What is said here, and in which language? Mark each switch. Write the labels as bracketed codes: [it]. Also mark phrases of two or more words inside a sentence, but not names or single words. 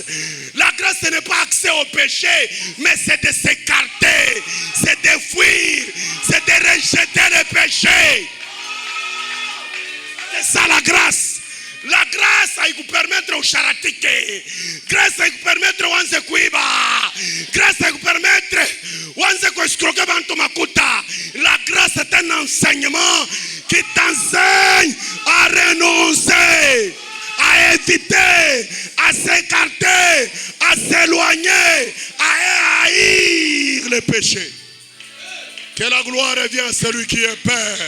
[fr] La grâce, ce n'est pas accès au péché, mais c'est de s'écarter, c'est de fuir, c'est de rejeter le péché. C'est ça la grâce. La grâce a pu permettre au charatike. Grâce a pu permettre au [sw] wanze kuiba. [fr] Grâce a pu permettre au [sw] wanze kuescroquer bantu makuta. [fr] La grâce est un enseignement qui t'enseigne à renoncer, à éviter, à s'écarter, à s'éloigner, à haïr le péché. Que la gloire revienne à celui qui est Père.